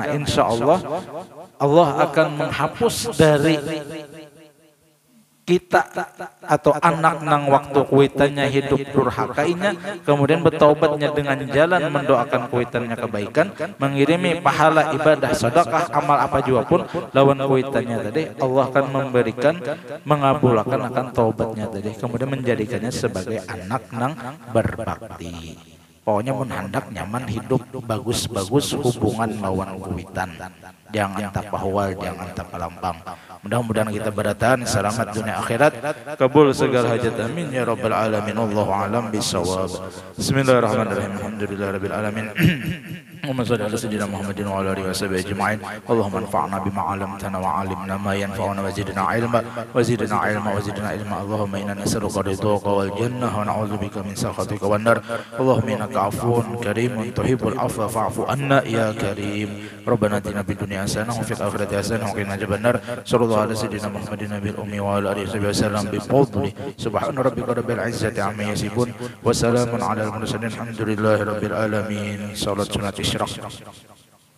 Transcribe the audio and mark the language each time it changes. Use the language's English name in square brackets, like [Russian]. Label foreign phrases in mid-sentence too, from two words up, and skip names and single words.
[Banjar] Nah [Arabic] إن شاء الله [Banjar] Allah akan menghapus dari kita atau anak nang waktu kuitannya hidup durhakainya, kemudian bertaubatnya dengan jalan mendoakan kuitannya kebaikan, mengirimi pahala ibadah sedekah amal apa juga pun lawan kuitannya tadi, Allah akan memberikan mengabulkan akan taubatnya tadi, kemudian menjadikannya sebagai anak nang berbakti. Pokoknya mun handak nyaman hidup bagus-bagus hubungan lawan kuitan. Jangan tapahwal, jangan tapalampang. Mudah-mudahan kita beratan selamat dunia akhirat, kabul segala hajat, [Arabic] آمين يا رب العالمين. والله أعلم بالصواب. بسم الله الرحمن الرحيم الحمد لله رب العالمين اللهم صل على سيدنا محمد وعلى آله وصحبه أجمعين. اللهم انفعنا بما علمتنا وعلمنا ما ينفعنا وزدنا علما وزدنا علما وزدنا علما. اللهم إنا نسألك رضاك والجنة ونعوذ بك من سخطك والنار. اللهم إنك عفو كريم تحب العفو فاعف عنا يا كريم. ربنا آتنا في الدنيا حسنة وفي الآخرة حسنة وقنا عذاب النار. صلى الله على سيدنا محمد النبي الأمي وعلى آله وسلم بفضل. سبحان ربك رب العزة عما يصفون وسلام على المرسلين. الحمد لله رب العالمين. [Banjar] Salat sunat isyraq.